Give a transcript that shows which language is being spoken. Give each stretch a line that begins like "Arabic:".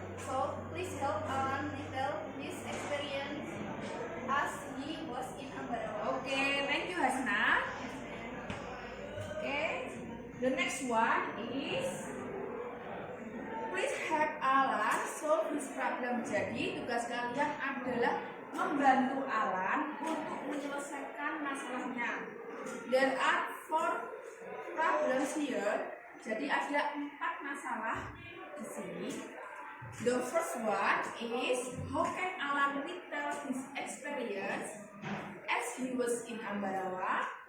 English: So please help Alan retell his experience as he was in Ambarawa. Okay, thank you Hasna. Okay, the next one is please help Alan solve his problem.
Indonesian: Jadi tugas kalian adalah membantu Alan untuk menyelesaikan masalahnya.
English: There are 4 problems here.
Indonesian: Jadi ada 4 masalah di sini.
English: The first one is how can Alan retell his experience as he was in Ambarawa?